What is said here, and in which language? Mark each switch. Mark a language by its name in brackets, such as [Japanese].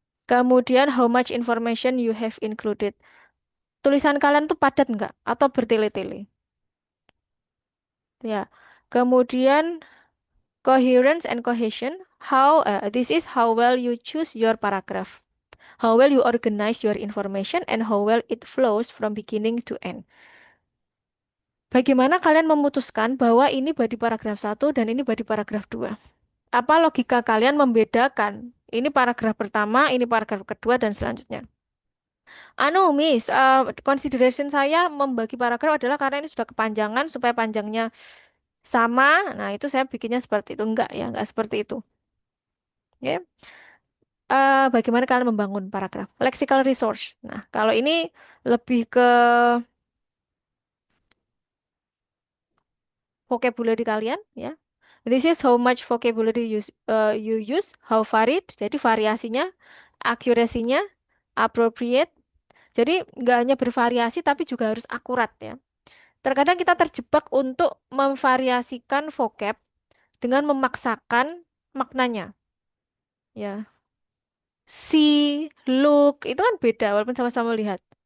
[Indonesian] Kemudian [English] how much information you have included. [Indonesian] Tulisan kalian tuh padat nggak atau bertele-tele, ya. [English] Kemudian coherence and cohesion. This is how well you choose your paragraph. How well you organize your information and how well it flows from beginning to end. [Indonesian] Bagaimana kalian memutuskan bahwa ini body paragraf satu dan ini body paragraf 2? Apa logika kalian membedakan? Ini paragraf pertama, ini paragraf kedua, dan selanjutnya. Miss, consideration saya membagi paragraf adalah karena ini sudah kepanjangan supaya panjangnya sama. Nah, itu saya bikinnya seperti itu. Enggak ya, enggak seperti itu. Ya. Bagaimana kalian membangun paragraf? Lexical resource. Nah, kalau ini lebih ke vocabulary kalian, ya. [English] This is how much vocabulary you use, how varied. [Indonesian] Jadi variasinya, accuracy-nya, appropriate. Jadi nggak hanya bervariasi tapi juga harus akurat ya. Terkadang kita terjebak untuk memvariasikan vocab dengan memaksakan maknanya. Ya, see, look itu kan beda walaupun sama-sama lihat.